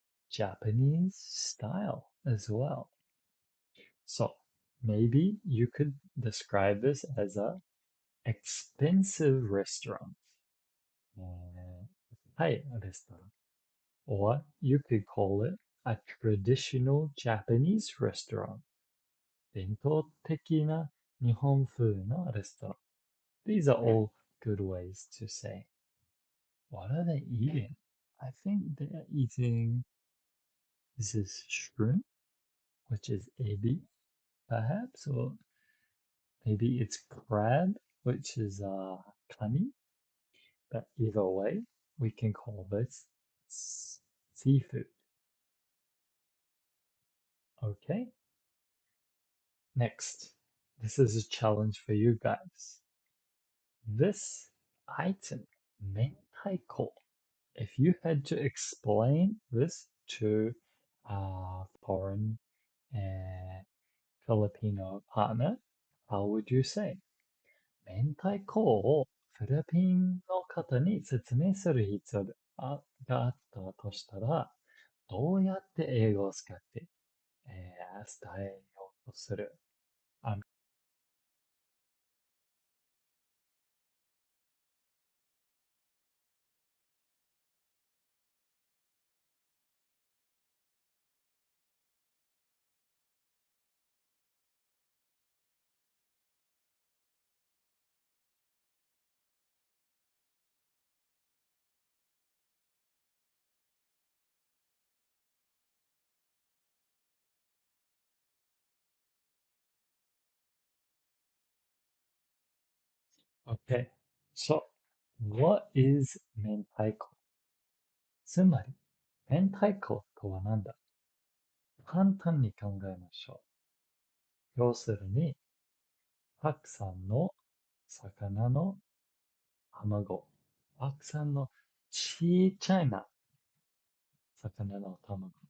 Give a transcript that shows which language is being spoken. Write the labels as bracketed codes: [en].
[en] Japanese style as well. So maybe you could describe this as a expensive restaurant. [ja] 高いレストラン. [en] Or you could call it a traditional Japanese restaurant. [ja] 伝統的な日本風のレストラン. [en] These are all good ways to say. What are they eating? I think they're eating, this is shrimp, which is ebi, perhaps, or maybe it's crab, which is kani. But either way, we can call this seafood. Okay. Next, this is a challenge for you guys. This item, mentaiko, if you had to explain this to a foreign Filipino partner, how would you say? [ja] 明太子をフィリピンの方に説明する必要があったとしたら、どうやって英語を使って、伝えようとする？ [en] Okay, so what is 明太子？ [ja] つまり、明太子とは何だ？簡単に考えましょう。要するに、たくさんの魚の卵。たくさんのちっちゃいな魚の卵。